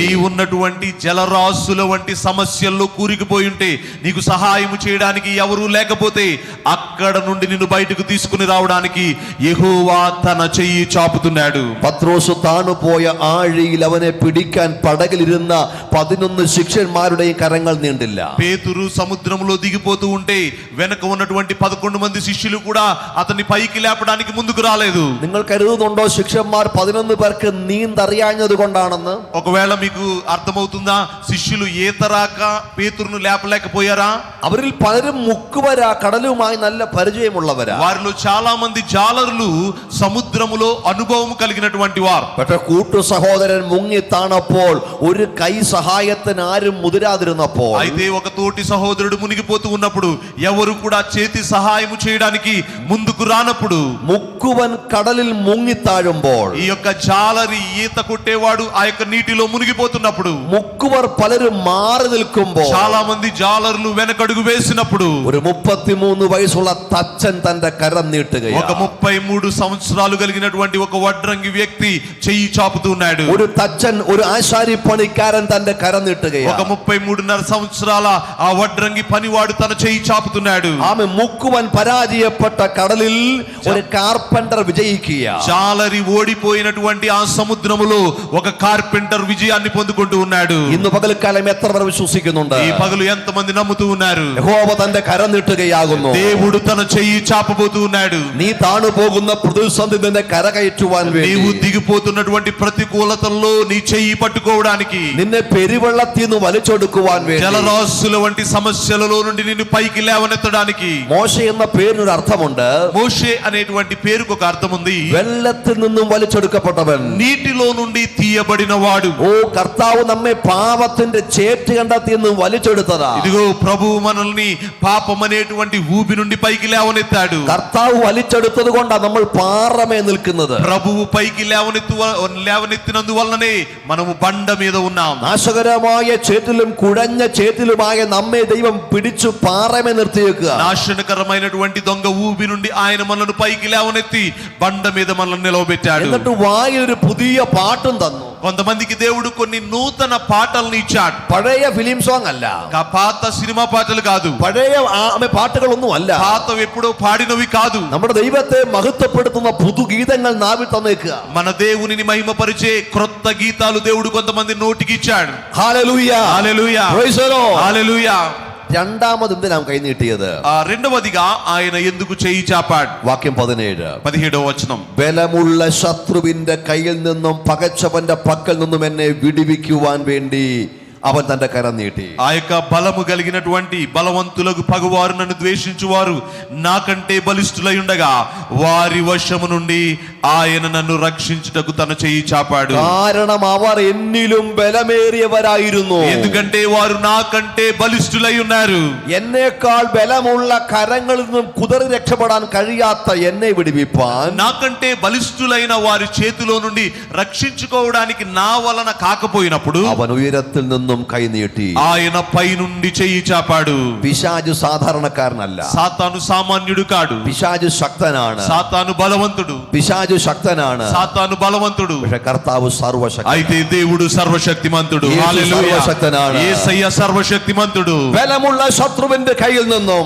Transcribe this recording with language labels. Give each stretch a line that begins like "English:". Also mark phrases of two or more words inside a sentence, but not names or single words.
Telugu: నీ ఉన్నటువంటి జలరాశుల వంటి సమస్యల్లో కూరుకుపోయి ఉంటే నీకు సహాయం చేయడానికి ఎవరూ లేకపోతే అక్కడ నుండి నిన్ను బయటకు తీసుకుని రావడానికి యెహోవా తన చెయ్యి చాపుతున్నాడు.
Malayalam: പത്രോസ് താണുപോയ ആഴിയിൽ അവനെ പിടിക്കാൻ പടകിലിരുന്ന 11 ശിഷ്യന്മാരുടെയും കരങ്ങൾ നീണ്ടില്ല.
Telugu: పేతురు సముద్రంలో దిగిపోతూ ఉంటే వెనక ఉన్నటువంటి 11 మంది శిష్యులు కూడా అతన్ని పైకి లేపడానికి ముందుకు రాలేదు.
Malayalam: നിങ്ങൾ കരുതുന്നുണ്ടോ ശിഷ്യന്മാർ 11 പേർക്ക് നീന്തറിയാഞ്ഞത് കൊണ്ടാണെന്ന്?
Telugu: ఒకవేళ మీకు అర్థమవుతుందా శిష్యులు ఈత రాక పేతురును లేపలేకపోయారా?
Malayalam: അവരിൽ പലരും മുക്കുവരാ, കടലുമായി നല്ല പരിചയമുള്ളവരാ.
Telugu: వారిలో చాలా మంది జాలరులు సముద్రములో అనుభవం కలిగినటువంటి వారు.
Malayalam: പക്ഷെ കൂട്ടു സഹോദരൻ മുങ്ങി താണപ്പോൾ ഒരു കൈ സഹായത്തിന് ആരും മുതിരാതിരുന്നപ്പോൾ,
Telugu: అయితే ఒక తోటి సహోదరుడు మునిగిపోతూ ఉన్నప్పుడు ఎవరు కూడా చేతి సహాయం చేయడానికి ముందుకు రానప్పుడు,
Malayalam: മുക്കുവൻ കടലിൽ മുങ്ങി താഴുമ്പോൾ,
Telugu: ఈ యొక్క జాలరి ఈత కొట్టేవాడు ఆ యొక్క నీటిలో మునిగిపోతున్నప్పుడు,
Malayalam: മുക്കുവർ പലരും മാറി നിൽക്കുമ്പോൾ,
Telugu: చాలా మంది జాలరులు వెనకడుగు వేసినప్పుడు
Malayalam: ഒരു 33 വയസ്സുള്ള തച്ചൻ തന്റെ കരം
Telugu: ఒక
Malayalam: നീട്ടുകയാണ്.
Telugu: 33 సంవత్సరాలు కలిగినటువంటి ఒక వడ్రంగి వ్యక్తి చెయ్యి చాపుతున్నాడు.
Malayalam: ഒരു തച്ചൻ, ഒരു ആശാരി പണിക്കാരൻ തന്റെ കരം
Telugu: ఒక
Malayalam: നീട്ടുകയാണ്.
Telugu: 33.5 సంవత్సరాల ఆ వడ్రంగి పనివాడు తన చెయ్యి చాపుతున్నాడు.
Malayalam: ആമെ മുക്കുവൻ പരാജയപ്പെട്ട കടലിൽ ഒരു കാർപ്പന്റർ വിജയിക്കുക.
Telugu: జాలరి ఓడిపోయినటువంటి ఆ సముద్రములో ఒక కార్పెంటర్ విజయాన్ని పొందుకుంటూ ఉన్నాడు.
Malayalam: ഇന്ന് പകൽക്കാലം എത്ര പേർ വിശ്വസിക്കുന്നുണ്ട്?
Telugu: ఈ పగలు ఎంతమంది నమ్ముతూ ఉన్నారు?
Malayalam: യഹോവ തന്റെ കരം നീട്ടുകയാകുന്നു.
Telugu: దేవుడు తన చెయ్యి చాపబోతూ ఉన్నాడు.
Malayalam: നീ താണു പോകുന്ന പ്രതിസന്ധി നിന്നെ കരകയറ്റുവാൻ
Telugu: నీవు
Malayalam: വേണ്ടി,
Telugu: దిగిపోతున్నటువంటి ప్రతికూలతల్లో నీ చెయ్యి పట్టుకోవడానికి,
Malayalam: നിന്നെ പെരുവെള്ളത്തിൽ നിന്ന് വലിച്ചെടുക്കുവാൻ വേണ്ടി.
Telugu: జలరాశుల వంటి సమస్యలలో నుండి నిన్ను పైకి లేవనెత్తడానికి.
Malayalam: മോശ എന്ന പേരിനൊരു അർത്ഥമുണ്ട്.
Telugu: మోషే అనేటువంటి పేరుకు ఒక అర్థం ఉంది.
Malayalam: വെള്ളത്തിൽ നിന്നും വലിച്ചെടുക്കപ്പെട്ടവൻ.
Telugu: నీటిలో నుండి తీయబడిన వాడు.
Malayalam: ഓ, കർത്താവ് നമ്മെ പാപത്തിന്റെ ചേറ്റ് കണ്ടെത്തി നിന്നും വലിച്ചെടുത്തതാ.
Telugu: ఇదిగో ప్రభువు మనల్ని పాపం అనేటువంటి ఊబి నుండి పైకి లేవనెత్తాడు.
Malayalam: കർത്താവ് വലിച്ചെടുത്തത് കൊണ്ടാണ് നമ്മൾ പാറമേ നിൽക്കുന്നത്.
Telugu: ప్రభువు పైకి లేవనెత్తినందువల్లనే మనము బండ మీద ఉన్నాం.
Malayalam: നാശകരമായ ചേറ്റിലും കുഴഞ്ഞ ചേറ്റിലുമായ നമ്മെ ദൈവം പിടിച്ചു പാറമേ നിർത്തിയേക്കുക.
Telugu: నాశనకరమైనటువంటి దొంగ ఊబి నుండి ఆయన మనల్ని పైకి లేవనెత్తి బండ మీద మనల్ని నిలవబెట్టాడు.
Malayalam: എന്നിട്ട് വായിൽ ഒരു പുതിയ പാട്ടും തന്നു.
Telugu: కొంతమందికి దేవుడు కొన్ని నూతన పాటలను ఇచ్చాడు.
Malayalam: പഴയ
English: film song
Malayalam: അല്ല,
Telugu: పాత సినిమా పాటలు కాదు,
Malayalam: പഴയ പാട്ടുകളൊന്നും അല്ല,
Telugu: పాత ఎప్పుడో పాడినవి కాదు.
Malayalam: നമ്മുടെ ദൈവത്തെ മഹത്വപ്പെടുത്തുന്ന പുതുഗീതങ്ങൾ നാവിൽ തന്നേക്കുക.
Telugu: మన దేవునిని మహిమపరిచే క్రొత్త గీతాలు దేవుడు కొంతమంది నోటికి ఇచ్చాడు.
Malayalam: ഹല്ലേലൂയ,
Telugu: హల్లెలూయా,
English: Praise the Lord.
Telugu: హల్లెలూయా.
Malayalam: രണ്ടാമത് എന്തിനാ കൈ നീട്ടിയത്?
Telugu: రెండవదిగా ఆయన ఎందుకు చేయి చాపాడు?
Malayalam: വാക്യം 17,
Telugu: 17వ వచనం.
Malayalam: ബലമുള്ള ശത്രുവിന്റെ കയ്യിൽ നിന്നും പകച്ചവന്റെ പക്കൽ നിന്നും എന്നെ വിടുവിക്കുവാൻ വേണ്ടി അവൻ തന്റെ കരം നീട്ടി.
Telugu: ఆ యొక్క బలము కలిగినటువంటి బలవంతులకు పగవారు నన్ను ద్వేషించువారు నాకంటే బలిష్ఠులై ఉండగా వారి వశము నుండి ఆయన నన్ను రక్షించుటకు తన చెయ్యి చాపాడు.
Malayalam: കാരണം അവർ എന്നിലും ബലമേറിയവരായിരുന്നു.
Telugu: ఎందుకంటే వారు నాకంటే బలిష్ఠులై ఉన్నారు.
Malayalam: എന്നേക്കാൾ ബലമുള്ള കരങ്ങളിൽ നിന്നും കുതറി രക്ഷപ്പെടാൻ കഴിയാത്ത എന്നെ വിടുവിപ്പാൻ,
Telugu: నాకంటే బలిష్ఠులైన వారి చేతిలో నుండి రక్షించుకోవడానికి నా వలన కాకపోయినప్పుడు
Malayalam: അവൻ ഉയരത്തിൽ നിന്നും കൈ നീട്ടി.
Telugu: ఆయన పై నుండి చెయ్యి చాపాడు.
Malayalam: പിശാച് സാധാരണക്കാരനല്ല,
Telugu: సాతాను సామాన్యుడు కాడు.
Malayalam: പിശാച് శక్തനാണ്,
Telugu: సాతాను బలవంతుడు.
Malayalam: പിശാച് ശക്തനാണ്.
Telugu: సాతాను బలవంతుడు.
Malayalam: പക്ഷെ కర్ത്താവ് സർവശക്തൻ.
Telugu: అయితే దేవుడు సర్వశక్తిమంతుడు. యేసు హల్లెలూయా.
Malayalam: సర్వశక్తనాണ്.
Telugu: యేసయ్య సర్వశక్తిమంతుడు.
Malayalam: ബലമുള്ള ശത്രുവിന്റെ കയ്യിൽ നിന്നും,